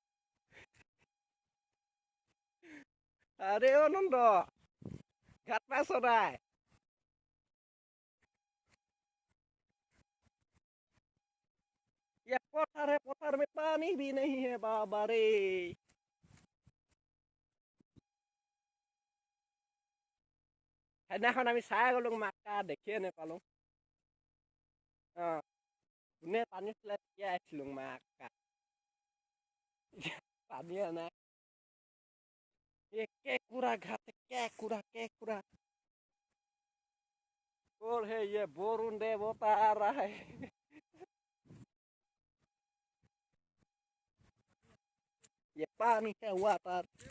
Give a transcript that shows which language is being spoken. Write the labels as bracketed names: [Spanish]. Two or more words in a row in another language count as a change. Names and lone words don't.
[Hindi] अरे ओ नंदो घाट में सो रहा है। ये पत्थर है पत्थर में पानी भी नहीं है बाबा रे। [Assamese] সেইদিনাখন আমি চাই গ'লো মাকা দেখিয়ে নেপালোঁ। কোনে পানী চলাই তেতিয়া আহিছিলোঁ মাকা পানী নাই। [Hindi] ये केकुरा घाट केकुरा और है ये वरुण देवता आ रहा है। ये पानी है वाटर।